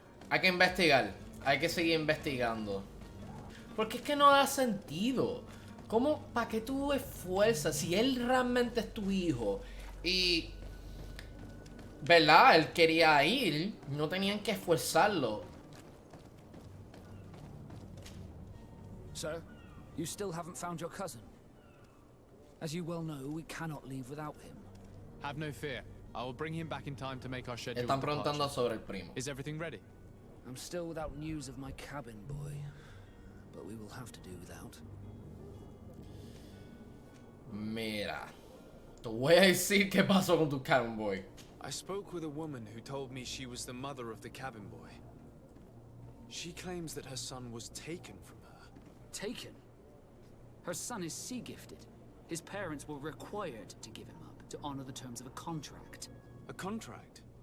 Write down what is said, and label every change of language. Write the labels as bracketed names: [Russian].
[Spanish] Hay que investigar. Hay que seguir investigando. Porque es que no da sentido. ¿Cómo? ¿Para qué tú esfuerzas? Si él realmente es tu hijo y... ¿verdad? Él quería ir. No tenían que esforzarlo. [English] Sir, you still haven't found your cousin. As you well know, we cannot leave without him. Have no fear. I will bring him back in time to make our schedule. [Spanish] Están preguntando sobre el primo. [English] Is everything ready? I'm still without news of my cabin boy, but we will have to do without. [Spanish] Mira, te voy a decir qué pasó con tu [English] cabin boy. I spoke with a woman who told me she was the mother of the cabin boy. She claims that her son was taken from her. Taken? Her son is sea-gifted. His parents were required to give him up to honor the terms of a contract. A contract?